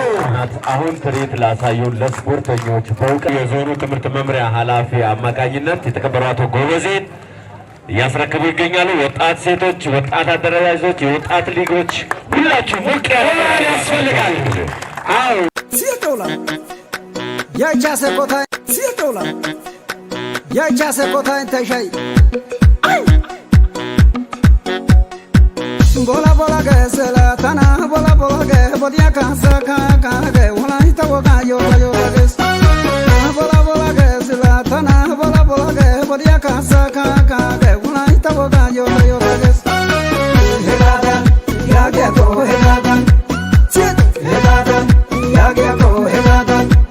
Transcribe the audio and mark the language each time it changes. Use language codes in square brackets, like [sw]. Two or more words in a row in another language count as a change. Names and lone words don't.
[am] አሁን ትርኢት ላሳዩን ለስፖርተኞች በእውቅና የዞኑ ትምህርት መምሪያ ኃላፊ አማካኝነት የተከበሩ አቶ ጎበዜን እያስረክቡ ይገኛሉ። ወጣት ሴቶች፣ ወጣት አደረጃጆች፣ የወጣት ሊጎች ሁላችሁ ሞቅ ያለ ያስፈልጋል። አዎ [wal] ሲቶላ ያቻሰ ኮታ ተሻይ ቦላ ቦላ ገሰላ ታና ቦላ ቦላ ገ ቦዲያ ካሳ ካካ ገ ወላይ ተወጋ ዮላ ዮላ ገስ ቦላ ቦላ ገሰላ ታና ቦላ ቦላ ገ ቦዲያ ካሳ ካካ ገ ወላይ ተወጋ ዮላ ዮላ ገስ ሄጋዳን ያጌቶ ሄጋዳን ሲት ሄጋዳን ያጌቶ ሄጋዳን